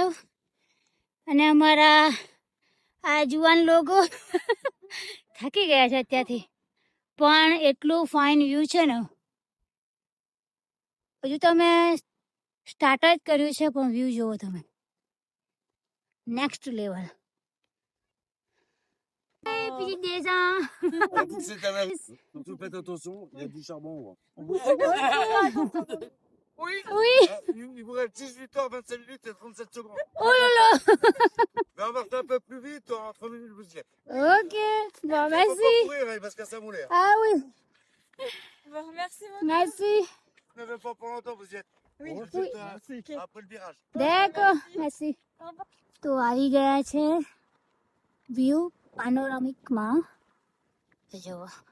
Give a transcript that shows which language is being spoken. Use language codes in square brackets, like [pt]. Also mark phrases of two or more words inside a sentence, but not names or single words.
[gu] અને અમારા આ જુવાન લોકો થાકી ગયા છે અત્યારથી. પણ એટલું [en] fine view [gu] છે ને. હજુ તમે સ્ટાર્ટ જ કર્યું છે પણ વ્યૂ જુઓ તમે. [en] next level. [fr] Puis déjà. Surtout faites attention, il y a du charbon. Oui. Oui. Oui. Il vous reste 18 heures, 25 minutes et 37 secondes. Oh là là. Mais on marche un peu plus vite, en 30 minutes vous y êtes. Ok. Bon, Il merci. faut pas courir, il va se casser un moulaire. Ah oui. Bon, merci beaucoup. Merci. Ne même pas pour longtemps, vous y êtes. Oui. On Oui. refait après le virage. D'accord. Merci. [gu] તો આવી ગયા છે [fr] vue panoramique. [gu] જો